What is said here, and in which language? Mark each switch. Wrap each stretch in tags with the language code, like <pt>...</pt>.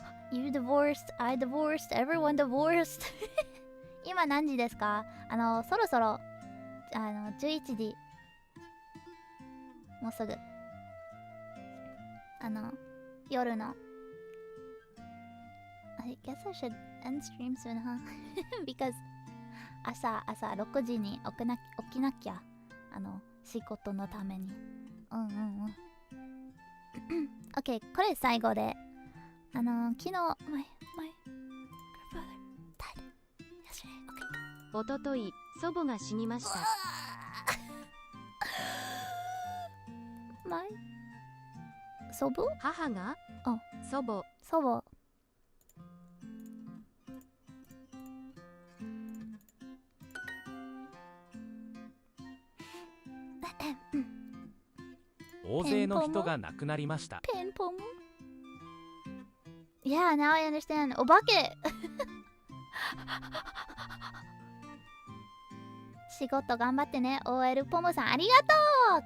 <en>You divorced, I divorced, everyone divorced.</en> <ja>今何時ですか？そろそろ、11時。もうすぐ。夜の。</ja> <en>I guess I should end stream soon, huh? Because</en> <ja>朝6時に起きなきゃ。仕事のために。 OK、これ最後で。昨日、</ja> <en>my grandfather died yesterday. OK。</en> <ja>おととい、祖母が死にました。 my 祖母？母が祖母。祖母。大勢の人が亡くなりました。</ja> <en>ペンポム Yeah, now I understand.</en> <ja>お化け仕事頑張ってね。 OL ポムさんありがとう。</ja>